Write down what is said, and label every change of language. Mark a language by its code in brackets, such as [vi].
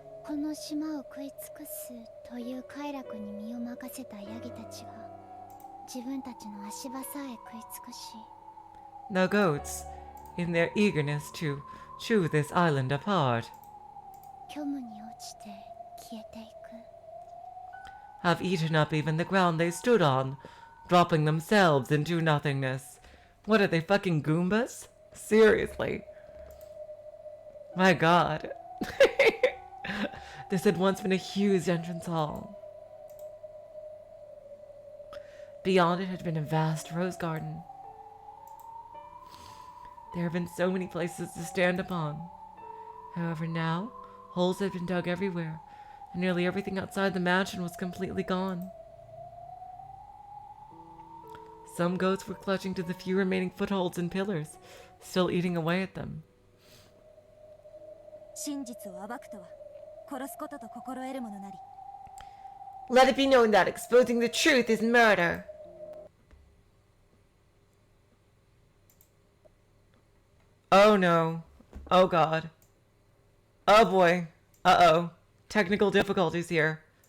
[ja] この島を食い尽くすという快楽に身を任せたヤギたちが自分たちの足場さえ食い尽くし [en] The goats, in their eagerness to chew this island apart, [ja] 虚無に落ちて消えていく [en] have eaten up even the ground they stood on, dropping themselves into nothingness. What are they, fucking Goombas? Seriously. My god. This had once been a huge entrance hall. Beyond it had been a vast rose garden. There have been so many places to stand upon. However, now, holes had been dug everywhere, and nearly everything outside the mansion was completely gone. Some goats were clutching to the few remaining footholds and pillars, still eating away at them. [ja] 真実を暴くとは殺すことと心得るものなり。 [en] Let it be known that exposing the truth is murder. Oh no. Oh god. Oh boy. Uh-oh. Technical difficulties here.